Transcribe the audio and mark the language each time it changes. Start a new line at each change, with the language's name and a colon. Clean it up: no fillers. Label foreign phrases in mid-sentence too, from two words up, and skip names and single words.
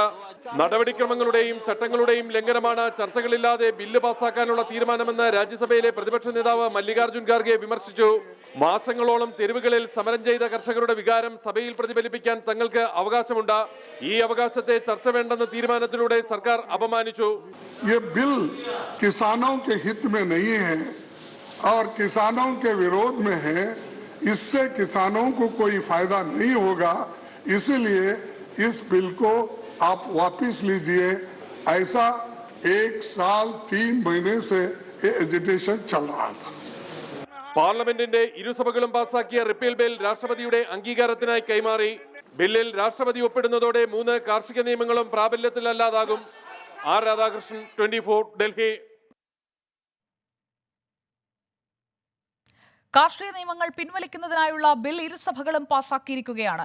Malayalam: നടപടിക്രമങ്ങളുടെയും ചട്ടങ്ങളുടെയും ലംഘനമാണ് ചർച്ചകളില്ലാതെ ബില്ല് പാസാക്കാനുള്ള തീരുമാനമെന്ന് രാജ്യസഭയിലെ പ്രതിപക്ഷ നേതാവ് മല്ലികാർജ്ജുൻ ഖാർഗെ വിമർശിച്ചു. മാസങ്ങളോളം തെരുവുകളിൽ സമരം ചെയ്ത കർഷകരുടെ വികാരം സഭയിൽ പ്രതിഫലിപ്പിക്കാൻ തങ്ങൾക്ക് അവകാശമുണ്ട്. ഈ അവകാശത്തെ ചർച്ച വേണ്ടെന്ന തീരുമാനത്തിലൂടെ സർക്കാർ അപമാനിച്ചു.
Hindi: ये बिल किसानों के हित में नहीं है और किसानों के विरोध में है. इससे किसानों को कोई फायदा नहीं होगा. इसलिए इस बिल को आप वापस लीजिए. ऐसा 1 साल 3 महीने से ये एजिटेशन चल रहा था.
Malayalam: പാർലമെന്റിന്റെ ഇരുസഭകളും പാസാക്കിയ റിപ്പീൽ ബിൽ രാഷ്ട്രപതിയുടെ അംഗീകാരത്തിനായി കൈമാറി. ബില്ലിൽ രാഷ്ട്രപതി ഒപ്പിടുന്നതോടെ 3 കാർഷിക നിയമങ്ങളും പ്രാബല്യത്തിലല്ലാതാകും. ആർ രാധാകൃഷ്ണൻ, 24, ഡൽഹി. കാർഷിക നിയമങ്ങൾ പിൻവലിക്കുന്നതിനായുള്ള ബിൽ ഇരുസഭകളും പാസാക്കിയിരിക്കുകയാണ്.